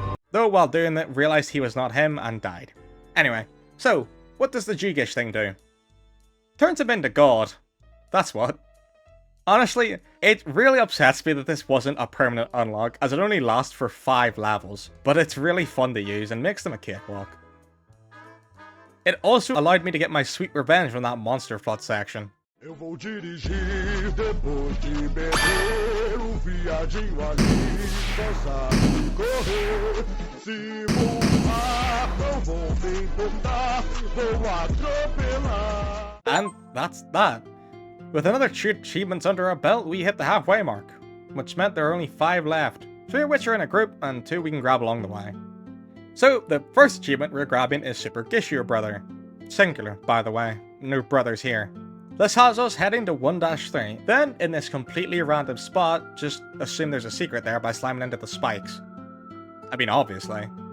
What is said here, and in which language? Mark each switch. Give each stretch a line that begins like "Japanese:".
English: Though while doing it, realised he was not him and died. Anyway, so, what does the Gish thing do? Turns him into God. That's what. Honestly, it really upsets me that this wasn't a permanent unlock, as it only lasts for 5 levels, but it's really fun to use and makes them a cakewalk. It also allowed me to get my sweet revenge from that monster flood section.
Portuguese: Eu vou dirigir depois de beber viadinho ali, dançar, correr, se voar, não vou me importar, vou atropelar.
English: And that's that. With another 2 achievements under our belt, we hit the halfway mark, which meant there are only 5 left, 3 of which are in a group, and 2 we can grab along the way. So, the first achievement we're grabbing is Super Gish Your Brother. Singular, by the way, no brothers here. This has us heading to 1-3, then in this completely random spot, just assume there's a secret there by slamming into the spikes. I mean, obviously.